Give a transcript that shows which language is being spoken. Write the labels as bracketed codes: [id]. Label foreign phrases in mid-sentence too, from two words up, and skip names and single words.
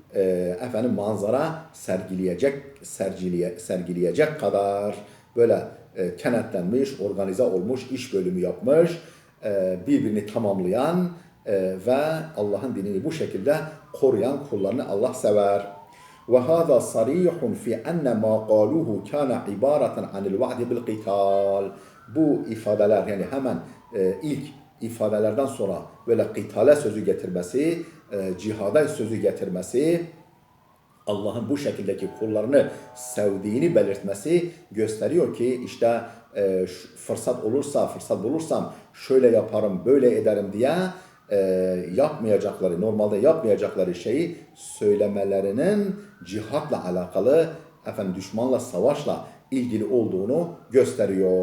[tr] manzara sergileyecek kadar böyle kenetlenmiş, organize olmuş, iş bölümü yapmış, birbirini tamamlayan ve Allah'ın dinini bu şekilde koruyan kullarını Allah sever. [ar] وهذا صريح في أن ما قالوه كان عبارة عن الوعد بالقتال. [tr] Bu ifadeler yani hemen ilk ifadelerden sonra böyle kıtale sözü getirmesi, cihada sözü getirmesi, Allah'ın bu şekildeki kullarını sevdiğini belirtmesi gösteriyor ki işte fırsat bulursam şöyle yaparım, böyle ederim diye yapmayacakları, normalde yapmayacakları şeyi söylemelerinin cihatla alakalı, düşmanla, savaşla ilgili olduğunu gösteriyor.